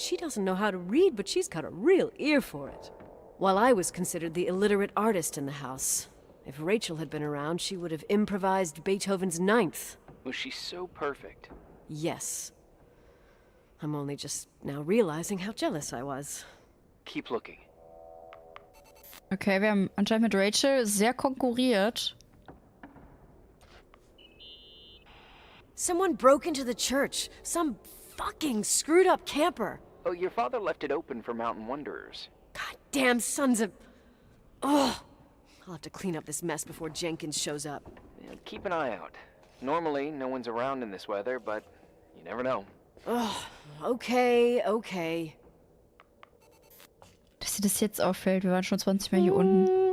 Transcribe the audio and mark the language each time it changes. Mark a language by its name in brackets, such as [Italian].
[English] She doesn't know how to read, but she's got a real ear for it. While I was considered the illiterate artist in the house. If Rachel had been around, she would have improvised Beethoven's Ninth. Was she so perfect? Yes. I'm only just now realizing how jealous I was. Keep looking. [German] Okay, wir haben anscheinend mit Rachel sehr konkurriert. [English] Someone broke into the church. Some fucking screwed up camper. Oh, your father left it open for mountain wanderers. Goddamn sons of... Ugh. I'll have to clean up this mess before Jenkins shows up. Yeah, keep an eye out. Normally, no one's around in this weather, but you never know. Ugh. Okay. [German] Dass dir das jetzt auffällt. Wir waren schon 20 Mal hier unten.